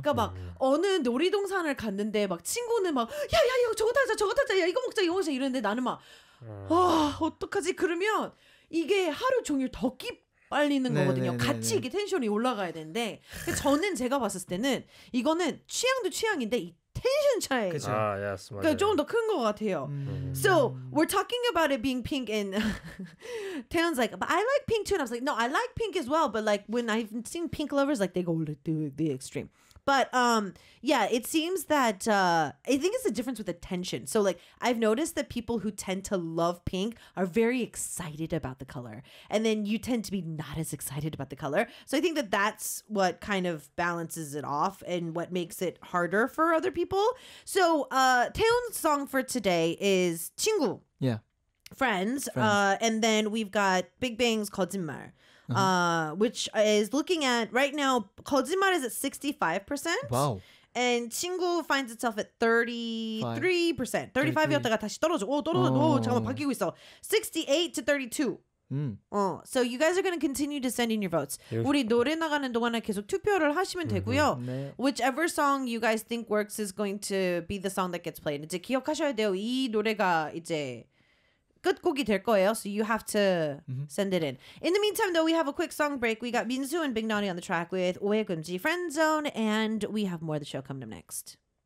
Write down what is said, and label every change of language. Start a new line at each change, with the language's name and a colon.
Korean: 그러니까 막 어느 놀이동산을 갔는데 막 친구는 막 야야 이거 저거 타자 저거 타자 야 이거 먹자 이거 먹자 이러는데 나는 막 아 어떡하지? 그러면 이게 하루 종일 더 깃빨리는 거거든요. 같이 이게 텐션이 올라가야 되는데 저는 제가 봤을 때는 이거는 취향도 취향인데 이 텐션 차이. 그쵸. 아, yes, 그러니까 조금 더 큰 것 같아요.
English: So we're talking about it being pink, and Taeyeon's like, but I like pink too. And I was like, no, I like pink as well. But like when I've seen pink lovers, like they go to the extreme. But yeah, it seems that I think it's the difference with attention. So like I've noticed that people who tend to love pink are very excited about the color, and then you tend to be not as excited about the color. So I think that that's what kind of balances it off and what makes it harder for other people. So Taeyeon's song for today is 친구. Yeah. Friends. And then we've got Big Bang's 거짓말. Which is looking at right now, 거짓말 is at 65%. Wow. And 친구 finds itself at 33%.
Korean: 35이었다가 다시 떨어져. 오, 떨어져. 오, 잠깐만, 바뀌고 있어. 68 to 32.
English: So you guys are going to continue to send in your votes.
Korean: 우리 노래 나가는 동안에 계속 투표를 하시면 되고요. 네.
English: Whichever song you guys think works is going to be the song that gets played.
Korean: 이제 기억하셔야 돼요. 이 노래가 이제 끝곡이 될 거예요.
English: So you have to send it in. In the meantime, though, we have a quick song break. We got Minzu and Big Nani on the track with 오해금지 Friend Zone, and we have more of the show coming up next.